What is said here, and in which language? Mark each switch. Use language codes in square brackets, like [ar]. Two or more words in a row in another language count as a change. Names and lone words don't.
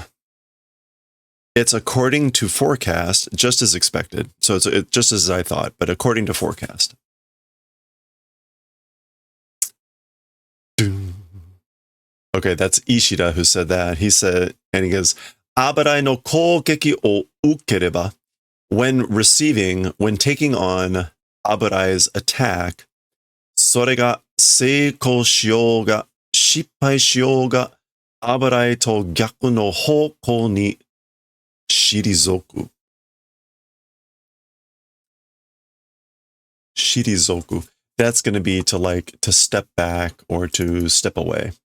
[en] It's according to forecast, just as expected. So it's just as I thought, but according to forecast. Okay, that's Ishida who said that. He said, and he goes, [ja] 阿散井の攻撃を受ければ. [en] When taking on Abarai's attack, [ja] それが成功しようが失敗しようが、Abaraiと逆の方向に shirizoku. Shirizoku. [en] That's going to be to step back or to step away.